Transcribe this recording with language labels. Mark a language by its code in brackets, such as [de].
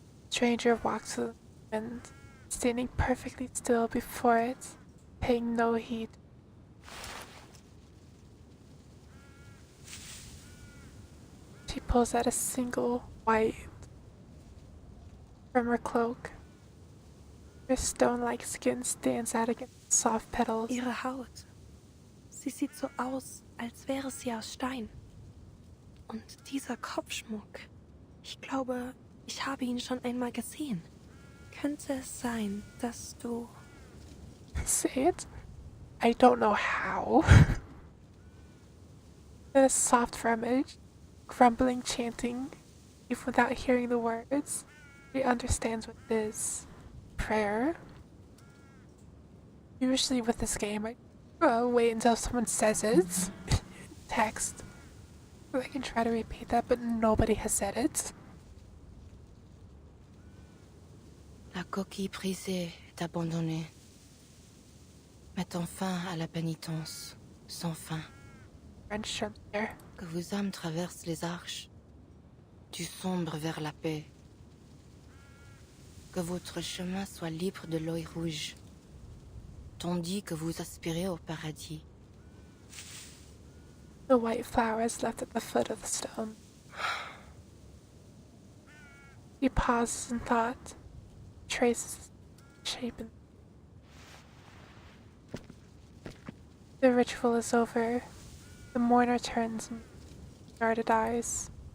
[en] Stranger walks to the wind, standing perfectly still before it, paying no heed. She pulls out a single white from her cloak. Her stone-like skin stands out against the soft petals. [de] Ihre Haut. Sie sieht so aus, als wäre sie aus Stein. Und dieser Kopfschmuck. Ich glaube, ich habe ihn schon einmal gesehen. Könnte es sein, dass du... [en] Say it? I don't know how. Then a soft rummage, grumbling, chanting. Even without hearing the words, she understands what it is. Prayer? Usually with this game, I wait until someone says it in text. So I can try to repeat that, but nobody has said it. [fr] La coquille brisée est abandonnée, mettant fin à la pénitence sans fin. [en] French from there. [fr] Que vos âmes traversent les arches, du sombre vers la paix. Que votre chemin soit libre de l'œil rouge, tandis que vous aspirez au paradis. [en] The white flowers left at the foot of the stone. He pauses in thought, traces shape. The ritual is over. The mourner turns and guarded eyes.